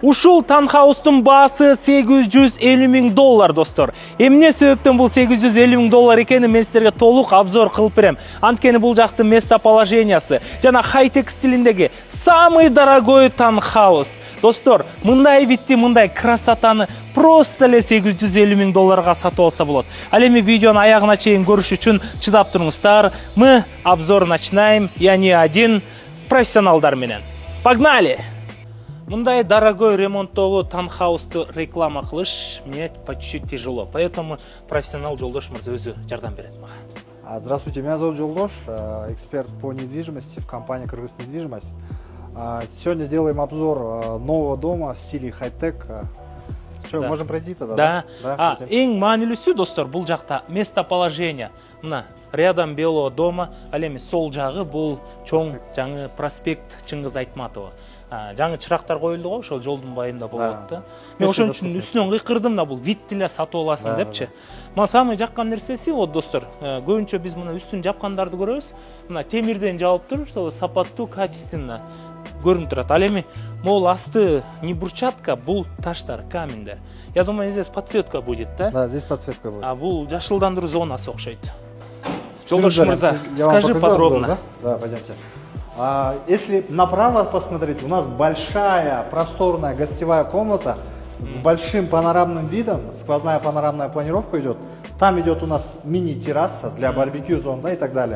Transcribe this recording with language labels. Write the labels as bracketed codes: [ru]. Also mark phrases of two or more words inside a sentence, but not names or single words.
[ky] Ушул таунхаустун баасы $850,000 достор. Эмне себептен бул $850,000 экенин мен силерге толук обзор кылып берем. Анткени бул жактын местоположениясы жана хай-тек стилиндеги [ru] самый дорогой [ky] таунхаус. Достор, мындай видти, мындай красотаны просто эле $850,000 сатып алса болот. Ал эми видеону аягына чейин көрүш үчүн чыдап туруңуздар. [ru] Мы обзор начинаем. Я не один, [ky] профессионалдар менен. Погнали! Мындай дорогой ремонттогу таунхаусту реклама кылыш [ru] мне по чуть-чуть тяжело, поэтому [ky] профессионал Жолдош мырза өзү жардам берет мага. [ru] Здравствуйте, меня зовут Жолдош, эксперт по недвижимости в компании «Кыргыз недвижимость». Сегодня делаем обзор нового дома в стиле хай-тек. Что, да. Можем пройти тогда? Да. [ky] Эң маанилүүсү достор, бул жакта местоположение. [ru] Мына рядом Белого дома, [ky] ал эми сол жагы бул чоң жаңы проспект Чыңгыз Айтматова. Жаңы чырактар коюлду го, ошол жолдун байында болот да. Мен ошон үчүн үстүнөн кыйкырдым да, бул витти эле сатып аласың депчи. Мына самый жаккан нерсеси, вот достор, көбүнчө биз мына үстүн жапкандарды көрөбүз. Мына темирден жабып туруп, ошол сапаттуу, качественно көрүнүп турат. Ал эми могул асты не брусчатка, бул таштар, каменьдер. [ru] Я думаю, здесь подсветка будет, да? Да, здесь подсветка будет. А [ky] бул жашылдандыруу зонасы окшойт. Жолдош мырза, [ru] скажи подробно. Да, пойдемте. Если направо посмотреть, у нас большая просторная гостевая комната с большим панорамным видом, сквозная панорамная планировка идет. Там идет у нас мини-терраса для барбекю зон, да, и так далее.